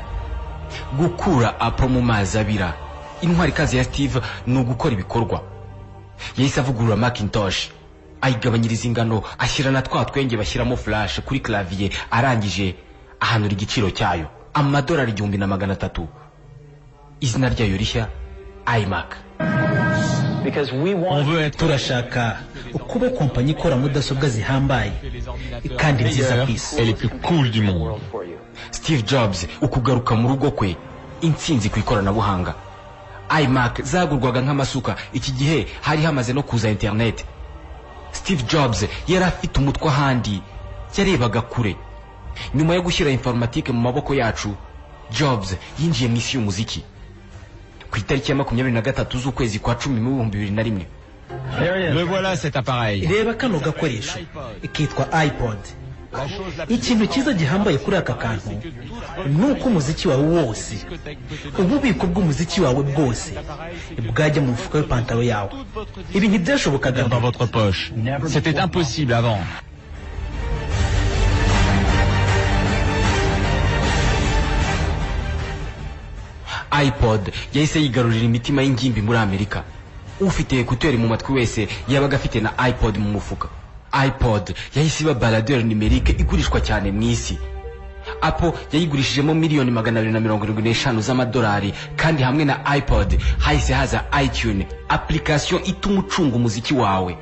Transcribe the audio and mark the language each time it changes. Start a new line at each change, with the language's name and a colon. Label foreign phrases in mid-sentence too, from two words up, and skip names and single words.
Kinyarwanda: Gukura Apple mu mazi abira, intwari kazi ya Steve ni ugukora ibikorwa. Yahise avugurura Macintosh, ayigabanyiriza ingano, ashyira na twa twenge bashyiramo flash kuri clavier, arangije ahanura igiciro cyayo $1,300. Izina ryayo rishya iMac.
French: On veut être
Kinyarwanda: turashaka kuba kompanyi ikora mudasobwa zihambaye kandi nziza ku isi.
French: et les plus cool du monde.
Kinyarwanda: Steve Jobs ukugaruka mu rugo kwe, intsinzi ku ikoranabuhanga. iMac zagurwaga nk'amasuka. Iki gihe hari hamaze no kuza internet. Steve Jobs yari afite umutwe ahandi, yarebaga kure. Nyuma yo gushyira informatique mu maboko yacu, Jobs yinjiye mu isi y'umuziki. Ku itariki ya 23 z'ukwezi kwa 10 mu 2001.
French: Le voilà cet appareil.
Kinyarwanda: Reba kano gakoresho kitwa iPod. Ikintu cyiza gihambaye kuri aka kantu nuko umuziki wawe wose, ububiko bw'umuziki wawe bwose bwajya mu mufuka w'ipantaro yawe. Ibi ntibyashobokaga
French: Dans votre poche. C'était impossible avant.
Kinyarwanda: iPod yahise yigarurira imitima y'ingimbi muri Amerika. Ufite ekuteri mu matwi wese yabaga afite na iPod mu mufuka. iPod yahise iba
French: baladeur numerique
Kinyarwanda: igurishwa cyane mu isi. Apple yayigurishijemo miliyoni 275 z'amadolari, kandi hamwe na iPod hahise haza iTunes, application ituma ucunga umuziki wawe.